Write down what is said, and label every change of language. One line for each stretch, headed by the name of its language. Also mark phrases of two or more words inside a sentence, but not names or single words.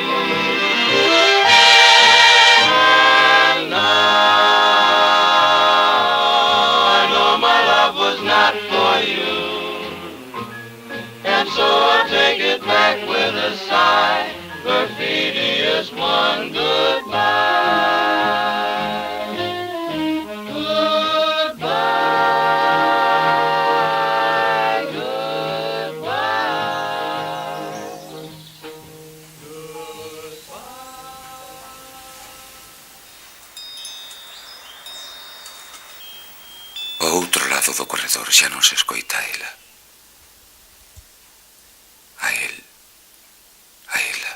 English: And now I know my love was not for you, and so I'll take it back with a sigh. Perfidious one, goodbye. Goodbye, goodbye.
Galician: Ao outro lado do corredor xa non se escoita a ela. A el. A ela.